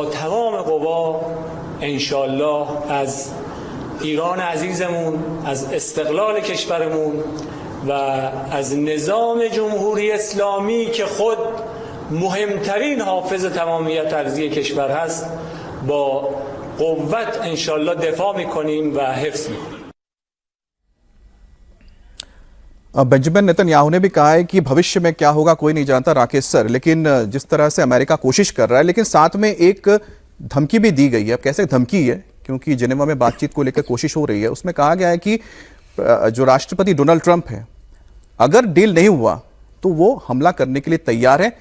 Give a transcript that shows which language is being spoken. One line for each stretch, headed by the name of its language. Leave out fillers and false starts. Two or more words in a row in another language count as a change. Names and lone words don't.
Persian: تمام قوا انشالله از ایران عزیزمون، از استقلال کشورمون و از نظام جمهوری اسلامی که خود مهمترین حافظ تمامیت ارضی کشور هست با قوت انشالله دفاع میکنیم و حفظ میکنیم.
Hindi: बेंजामिन नेतन्याहू ने भी कहा है कि भविष्य में क्या होगा कोई नहीं जानता राकेश सर, लेकिन जिस तरह से अमेरिका कोशिश कर रहा है, लेकिन साथ में एक धमकी भी दी गई है। अब कैसे धमकी है, क्योंकि जिनेवा में बातचीत को लेकर कोशिश हो रही है, उसमें कहा गया है कि जो राष्ट्रपति डोनाल्ड ट्रंप है, अगर डील नहीं हुआ तो वो हमला करने के लिए तैयार है।